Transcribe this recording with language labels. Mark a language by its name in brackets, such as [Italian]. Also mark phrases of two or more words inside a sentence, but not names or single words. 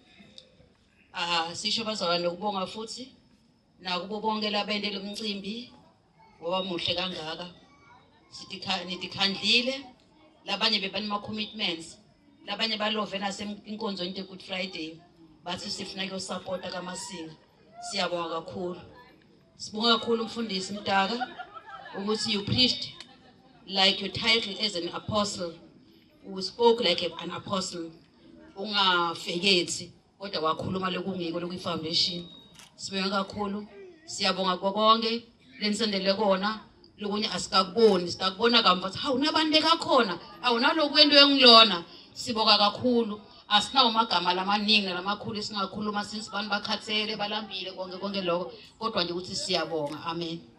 [Zulu] Sisho bazalwane ukubonga futhi nakubo bonke labende lomcimbi ngoba muhle kangaka. Nidikhandlile labanye bebanema commitments labanye balove nasenkonzo into Good Friday bathi sifuna ukuyosupporta kaMasinga. Siyabonga kakhulu. Sibonga kakhulu umfundisi Mdaka ukuthi [English] you preached like your title as an apostle. You spoke like an apostle. [Zulu] Ungafekethi kodwa wakhuluma lokungiko lokuyifoundation. Sibonga kakhulu. Siyabonga konke lensendele kona lokunye asikakuboni sikakubona kamva ukuthi hawu nabantu bekakhona awunaloku kwento engilona. Sibonga kakhulu. Asinawo amagama lamaningi namakhulu esingakhuluma since abantu bakhathele balambile konke lokho kodwa nje ukuthi siyabonga. Amen.